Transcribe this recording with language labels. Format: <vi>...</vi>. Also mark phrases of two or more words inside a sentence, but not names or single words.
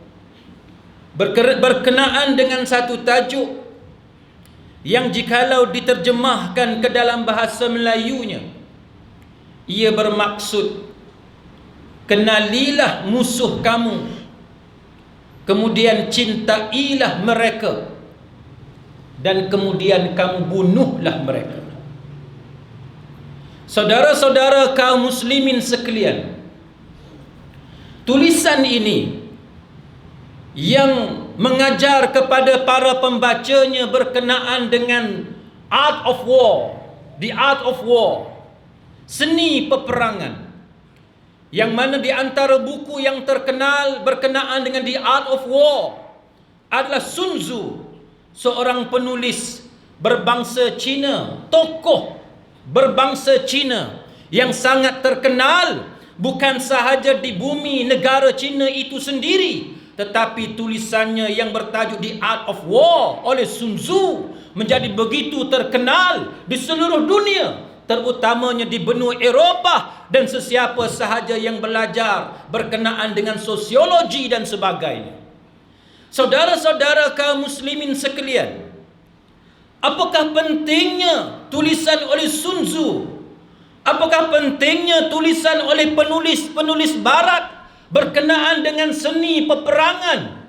<ms>berkenaan dengan satu tajuk yang jikalau diterjemahkan ke dalam bahasa Melayunya, ia bermaksud kenalilah musuh kamu, kemudian cintailah mereka, dan kemudian kamu bunuhlah mereka. Saudara-saudara kaum muslimin sekalian, tulisan ini yang mengajar kepada para pembacanya berkenaan dengan</ms> <en>art of war, the art of war,</en> <ms>seni peperangan, yang mana di antara buku yang terkenal berkenaan dengan the art of war adalah Sun Tzu, seorang penulis berbangsa Cina, tokoh berbangsa Cina yang sangat terkenal bukan sahaja di bumi negara Cina itu sendiri, tetapi tulisannya yang bertajuk The Art of War oleh Sun Tzu menjadi begitu terkenal di seluruh dunia, terutamanya di benua Eropah, dan sesiapa sahaja yang belajar berkenaan dengan sosiologi dan sebagainya. Saudara-saudara kaum muslimin sekalian, apakah pentingnya tulisan oleh Sun Tzu? Apakah pentingnya tulisan oleh penulis-penulis barat berkenaan dengan seni peperangan?</ms>